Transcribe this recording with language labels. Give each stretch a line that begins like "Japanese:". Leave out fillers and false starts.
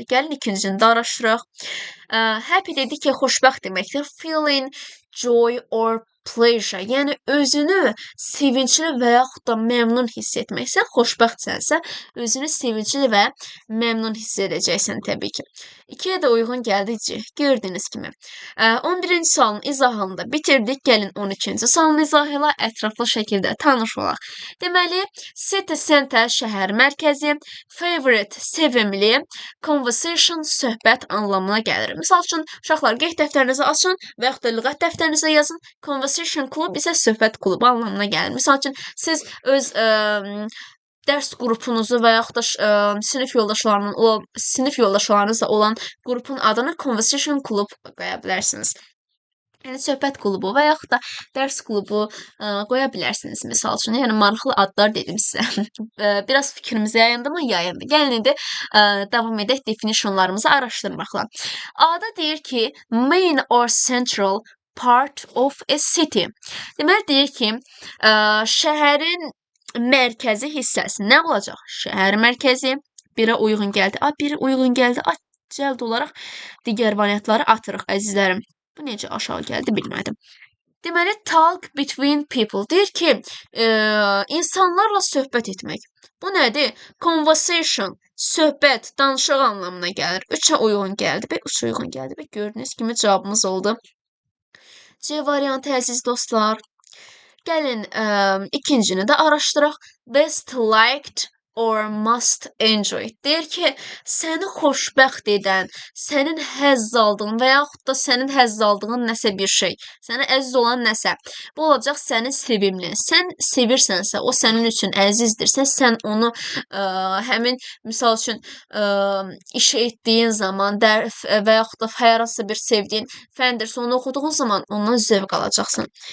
Azerbaijani: Gəlin ikincini də araşdıraq. Happy dedik ki, xoşbəxt deməkdir.
English: Feeling joy or pleasure,
Azerbaijani: yəni özünü sevincli və yaxud da məmnun hiss etməksə, xoşbəxtsənsə, özünü sevincli və məmnun hiss edəcəksən təbii ki. 2-yə də uyğun gəldi, gördüyünüz kimi. 11-ci sualın izahını da bitirdik. Gəlin 12-ci sualın izahı ilə ətraflı şəkildə tanış olaq. Deməli, city center, şəhər mərkəzi, favorite, sevimli, conversation, söhbət anlamına gəlir. Misal üçün, uşaqlar, qeyd dəftərinizi açın və yaxud da lüğət dəftərinizə yazın. Conversation klub isə söhbət klubu anlamına gəlir. Misal üçün, siz öz dərs qrupunuzu və yaxud da sinif yoldaşlarınızla olan qrupun adını Conversation Club qoya bilərsiniz. Yəni söhbət klubu və yaxud da dərs klubu qoya bilərsiniz misal üçün. Yəni maraqlı adlar dedim sizə. Biraz fikrimizi yayındı mı? Yayındı. Gəlin indi davam edək definitionlarımızı araşdırmaqla. A-da deyir ki,
English: main or central part of a city.
Azerbaijani: Deməli deyir ki, şəhərin mərkəzi hissəsi nə olacaq? Şəhər mərkəzi birə uyğun gəldi. Biri uyğun gəldi. Cəld olaraq digər variantları atırıq əzizlərim. Bu necə aşağı gəldi bilmədim. Deməli,
English: talk between people.
Azerbaijani: Deyir ki, insanlarla söhbət etmək. Bu nədir? Conversation, söhbət, danışıq anlamına gəlir. 3-ə uyğun gəldi və 3 uyğun gəldi və gördüyünüz kimi cavabımız oldu. C variantı əziz dostlar. Gəlin ikincini də araşdıraq.
English: Best liked or must enjoy.
Azerbaijani: Deyir ki, səni xoşbəxt edən, sənin həzz aldığın və yaxud da sənin həzz aldığın nəsə bir şey, sənə əziz olan nəsə. Bu olacaq sənin sevimlin. Sən sevirsənsə, o sənin üçün əzizdirsə, sən onu həmin misal üçün işə etdiyin zaman və yaxud da hər hansı bir sevdiyin fəndirsə, onu oxuduğun zaman ondan zövq alacaqsan.